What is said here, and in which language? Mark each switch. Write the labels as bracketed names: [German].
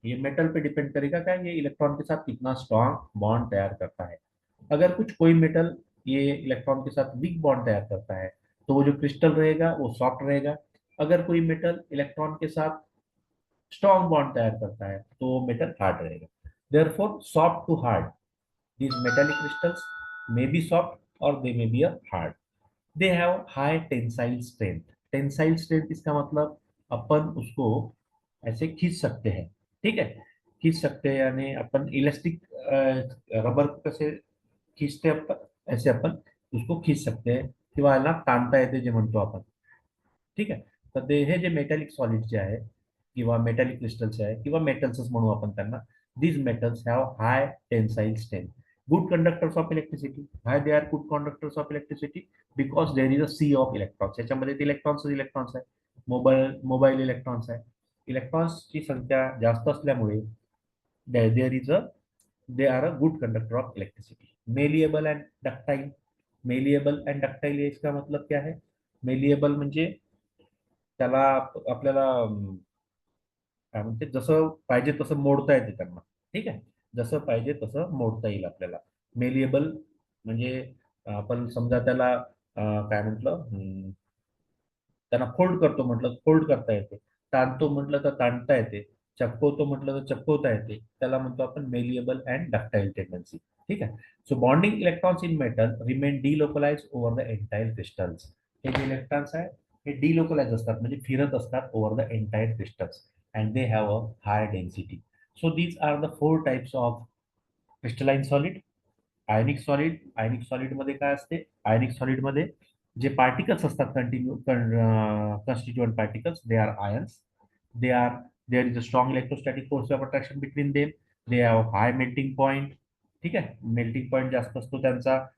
[Hindi] ये मेटल पे डिपेंड करेगा क्या, ये इलेक्ट्रॉन के साथ कितना स्ट्रांग बॉन्ड तैयार करता है। अगर कोई मेटल ये इलेक्ट्रॉन के साथ वीक बॉन्ड तैयार करता है, तो वो जो क्रिस्टल रहेगा वो सॉफ्ट रहेगा। अगर कोई मेटल इलेक्ट्रॉन के साथ स्ट्रॉन्ग बॉन्ड तैयार करता है, तो वो मेटल हार्ड रहेगा। [English] Therefore soft to hard, these metallic crystals may be soft or they may be a hard. They have high tensile strength. [Hindi] Tensile strength इसका मतलब अपन उसको ऐसे खींच सकते हैं, ठीक है। खींच सकते हैं यानी अपन इलास्टिक रबर को कैसे खींचते हैं अपन, ऐसे अपन उसको खींच सकते हैं [Marathi] किंवा याला ताणता येते जे म्हणतो आपण, ठीक आहे। तर ते हे जे मेटॅलिक सॉलिड जे आहे किंवा मेटॅलिक क्रिस्टल्स आहे किंवा मेटल्सच म्हणू आपण त्यांना, [English] these metals have high tensile strength, good conductors of electricity. Why they are good conductors of electricity? Because there is a sea of electrons. [Marathi] याच्यामध्ये इलेक्ट्रॉन्स आहे, मोबाईल इलेक्ट्रॉन्स आहे। इलेक्ट्रॉन्सची संख्या जास्त असल्यामुळे [English] There is a they are a good conductor of electricity. Malleable and ductile, malleable and ductile [Hindi] इसका मतलब क्या है? [Marathi] मेलिएबल म्हणजे त्याला आपल्याला काय म्हणते, जसं पाहिजे तसं मोडता येते त्यांना, ठीक आहे। जसं पाहिजे तसं मोडता येईल आपल्याला। मेलिएबल म्हणजे आपण समजा त्याला काय म्हटलं, त्यांना फोल्ड करतो म्हटलं फोल्ड करता येते, ताणतो म्हटलं तर ताणता येते, चपकवतो म्हटलं तर चपकवता येते, त्याला म्हणतो आपण मेलिएबल अँड डक्टाइल टेंडन्सी, ठीक आहे। [English] So bonding electrons in metal remain delocalise over the entire crystals. [Marathi] हे जे इलेक्ट्रॉन्स आहे हे डिलोकलाइज असतात म्हणजे फिरत असतात [English] Over the entire crystals and they have a high density. So these are the 4 types of crystalline solid. [Marathi] Ionic solid मध्ये काय असते, आयनिक सॉलिड मध्ये जे पार्टिकल्स असतात constituent particles, [English] They are ions. They are there is a strong electrostatic force of attraction between them. They have high melting point, [Marathi] ठीक आहे, melting point जास्त असतो त्यांचा।